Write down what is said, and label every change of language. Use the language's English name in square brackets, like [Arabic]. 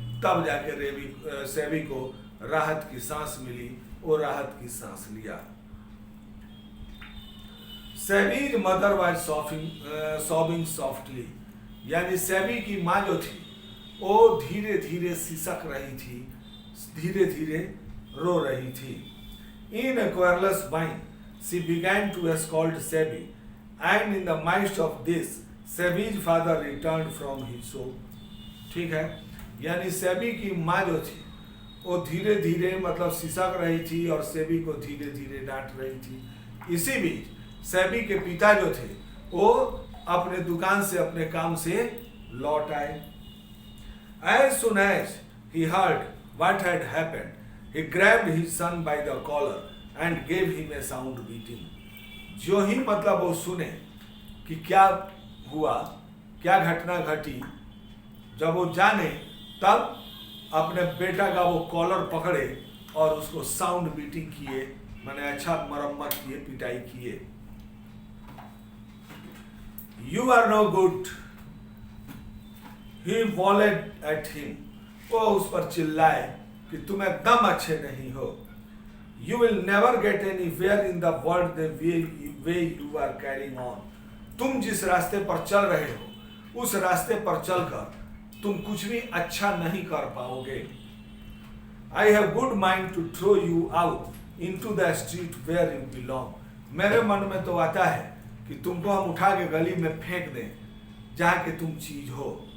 [Hindi] तब जाके सेबी को राहत की सांस मिली, वो राहत की सांस लिया। [English] Sebi's mother was sobbing softly, [Hindi] यानी सेबी की माँ जो थी वो धीरे धीरे सिसक रही थी, धीरे धीरे रो रही थी। [English] In a querulous whine, she began to scold Sebi, and in the midst of this, Sebi's father return from his shop. [Hindi] ठीक है, यानी सेबी की माँ जो थी वो धीरे धीरे मतलब सिसक रही थी और सेबी को धीरे धीरे डांट रही थी। इसी बीच सेबी के पिता जो थे वो अपने दुकान से अपने काम से लौट आए। [English] As soon as he heard what had happened, he grabbed his son by the collar and gave him a sound beating। [Hindi] जो ही मतलब वो सुने कि क्या हुआ, क्या घटना घटी, जब वो जाने तब अपने बेटा का वो कॉलर पकड़े और उसको [English] sound beating [Hindi] किए, मैंने अच्छा मरम्मत किए, पिटाई किए। [English] You are no good, he wallowed at him। [Hindi] वो उस पर चिल्लाए कि तुम एकदम अच्छे नहीं हो। [English] You will never get anywhere in the world the way you are carrying on। [Hindi] तुम जिस रास्ते पर चल रहे हो उस रास्ते पर चलकर तुम कुछ भी अच्छा नहीं कर पाओगे। [English] I have good mind to throw you out into the street where you belong. [Hindi] मेरे मन में तो आता है कि तुमको हम उठा के गली में फेंक दें जहां के तुम चीज हो।